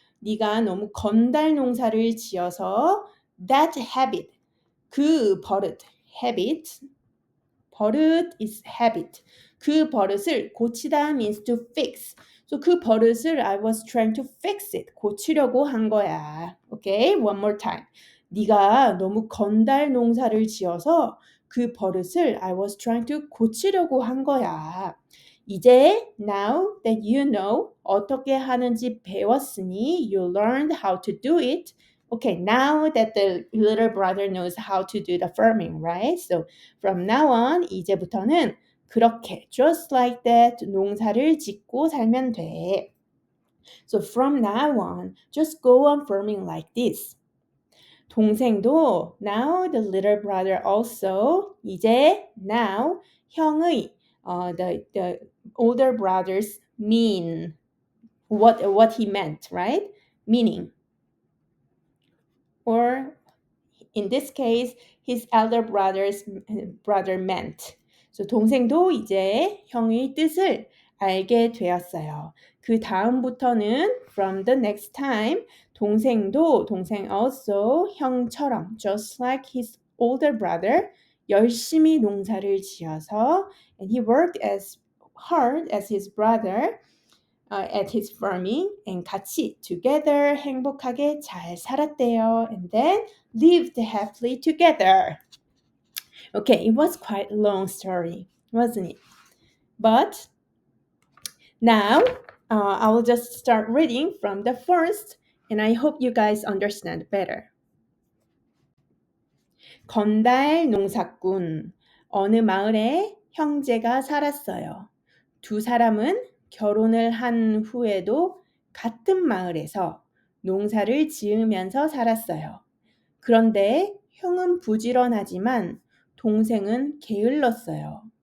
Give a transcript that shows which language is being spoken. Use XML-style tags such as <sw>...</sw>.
<ko>네가 너무 건달 농사를 지어서</ko> <en>that habit</en> <ko>그 버릇 habit 버릇</ko> <en>is habit</en> <ko>그 버릇을 고치다</ko> <en>means to fix. So</en> <ko>그 버릇을</ko> <en>I was trying to fix it</en> <ko>고치려고 한 거야.</ko> <en>Okay, one more time.</en> <ko>네가 너무 건달 농사를 지어서 그 버릇을</ko> <en>I was trying to</en> <ko>고치려고 한 거야.</ko> <en>이제 now that you know</en> <ko>어떻게 하는지 배웠으니</ko> <en>you learned how to do it. Okay, now that the little brother knows how to do the farming, right? So from now on</en> <ko>이제부터는 그렇게</ko> <en>just like that</en> <ko>농사를 짓고 살면 돼.</ko> <en>So from now on just go on farming like this. 동생도 now the little brother also 이제 now 형의 the older brothers mean what he meant, right? Meaning or in this case his elder brother meant.</en> <ko>So 동생도 이제 형의 뜻을 알게 되었어요. 그 다음부터는</ko> <en>from the next time</en> <ko>동생 also 형처럼</ko> <en>just like his older brother</en> <ko>열심히 농사를 지어서</ko> <en>and he worked as hard as his brother at his farming and</en> <ko>같이 together 행복하게 잘 살았대요.</ko> <en>And then lived happily together. Okay, it was quite a long story, wasn't it? But now I will just start reading from the first, and I hope you guys understand better.</en> <ko>건달 농사꾼. 어느 마을에 형제가 살았어요. 두 사람은 결혼을 한 후에도 같은 마을에서 농사를 지으면서 살았어요. 그런데 형은 부지런하지만 동생은 게을렀어요.</ko>